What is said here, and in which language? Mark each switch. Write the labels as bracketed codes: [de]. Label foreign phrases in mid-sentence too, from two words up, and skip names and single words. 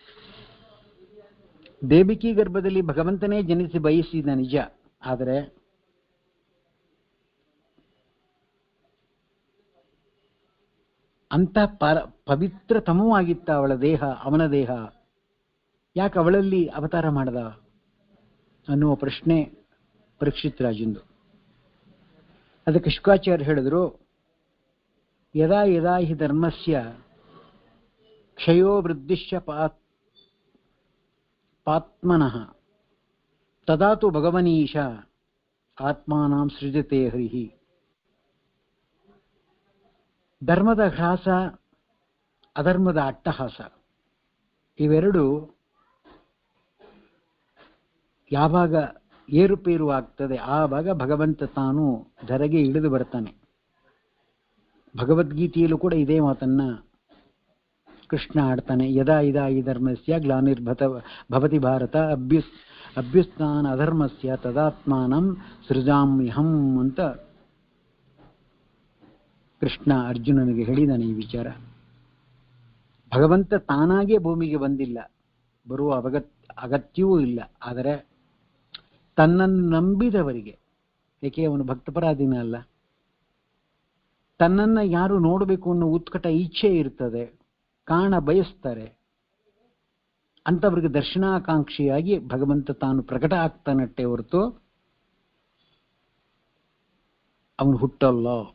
[kn] ದೇವಕಿ ಗರ್ಭದಲ್ಲಿ ಭಗವಂತನೇ ಜನಿಸಿ ಬಯಸಿದ ನಿಜ, ಆದರೆ ಅಂತ ಪವಿತ್ರತಮವಾಗಿತ್ತ ಅವಳ ದೇಹ, ಅವನ ದೇಹ, ಯಾಕೆ ಅವಳಲ್ಲಿ ಅವತಾರ ಮಾಡದ ಅನ್ನುವ ಪ್ರಶ್ನೆ ಪರೀಕ್ಷಿತ್ ರಾಜಂದು. ಅದಕ್ಕೆ ಶುಕಾಚಾರ್ಯ ಹೇಳಿದ್ರು, [sa] ಯದಾ ಯದಾ ಹಿ ಧರ್ಮಸ್ಯ ಕ್ಷಯೋ ವೃದ್ಧಿಶ್ಚ ಪಾತ್ಮನಃ ತದಾ ತು ಭಗವನೀಶ ಆತ್ಮಾನಾಂ ಸೃಜತೆ ಹರಿಹಿ. [kn] ಧರ್ಮದ ಹ್ರಾಸ, ಅಧರ್ಮದ ಅಟ್ಟಹಾಸ ಇವೆರಡು ಯಾವಾಗ ಏರುಪೇರು ಆಗ್ತದೆ ಆವಾಗ ಭಗವಂತ ತಾನು ಧರೆಗೆ ಇಳಿದು ಬರ್ತಾನೆ. ಭಗವದ್ಗೀತೆಯಲ್ಲೂ ಕೂಡ ಇದೇ ಮಾತನ್ನ ಕೃಷ್ಣ ಆಡ್ತಾನೆ. [sa] ಯದಾ ಇದಾ ಈ ಧರ್ಮಸ್ಯ ಗ್ಲಾನಿರ್ಭವತಿ ಭಾರತ ಅಭ್ಯುತ್ಥಾನ ಅಧರ್ಮಸ್ಯ ತದಾತ್ಮಾನಂ ಸೃಜಾಮ್ಯಹಂ [kn] ಅಂತ ಕೃಷ್ಣ ಅರ್ಜುನನಿಗೆ ಹೇಳಿದಾನೆ ಈ ವಿಚಾರ. ಭಗವಂತ ತಾನಾಗೇ ಭೂಮಿಗೆ ಬಂದಿಲ್ಲ, ಬರುವ ಅಗತ್ಯವೂ ಇಲ್ಲ. ಆದರೆ ತನ್ನನ್ನು ನಂಬಿದವರಿಗೆ, ಏಕೆ ಅವನು ಭಕ್ತಪರಾಧೀನ ಅಲ್ಲ, ತನ್ನನ್ನ ಯಾರು ನೋಡಬೇಕು ಅನ್ನೋ ಉತ್ಕಟ ಇಚ್ಛೆ ಇರ್ತದೆ, ಕಾಣ ಬಯಸ್ತಾರೆ, ಅಂತವರಿಗೆ ದರ್ಶನಾಕಾಂಕ್ಷಿಯಾಗಿ ಭಗವಂತ ತಾನು ಪ್ರಕಟ ಆಗ್ತಾನಟ್ಟೆ ಹೊರತು ಅವನು ಹುಟ್ಟಲ್ಲ.